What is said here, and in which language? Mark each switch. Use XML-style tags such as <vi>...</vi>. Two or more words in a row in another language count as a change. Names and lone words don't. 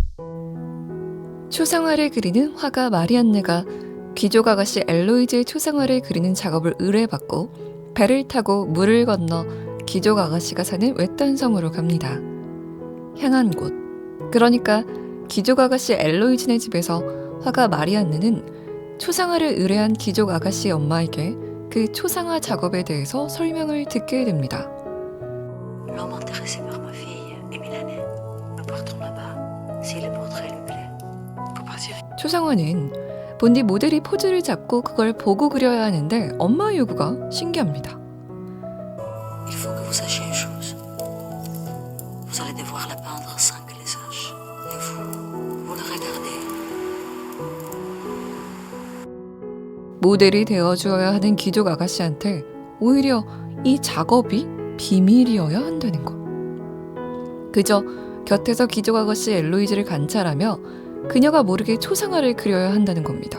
<ko>초상화를 그리는 화가 마리안느가 귀족 아가씨 엘로이즈의 초상화를 그리는 작업을 의뢰받고 배를 타고 물을 건너 귀족 아가씨가 사는 외딴 섬으로 갑니다. 향한 곳, 그러니까 귀족 아가씨 엘로이즈네 집에서 화가 마리안느는 초상화를 의뢰한 귀족 아가씨 엄마에게 그 초상화 작업에 대해서 설명을 듣게 됩니다.</ko> <fr>L'homme intéressé par ma fille est milanais. Nous partons là-bas. Si le portrait lui plaît, faut partir.</fr> <ko>초상화는 본디 모델이 포즈를 잡고 그걸 보고 그려야 하는데 엄마의 요구가 신기합니다.</ko> <fr>Il faut que vous sachiez une chose. Vous allez devoir la peindre sans que les sache. Et vous le regardez.</fr> <ko>모델이 되어주어야 하는 귀족 아가씨한테 오히려 이 작업이 비밀이어야 한다는 것. 그저 곁에서 귀족 아가씨 엘로이즈를 관찰하며 그녀가 모르게 초상화를 그려야 한다는 겁니다.</ko>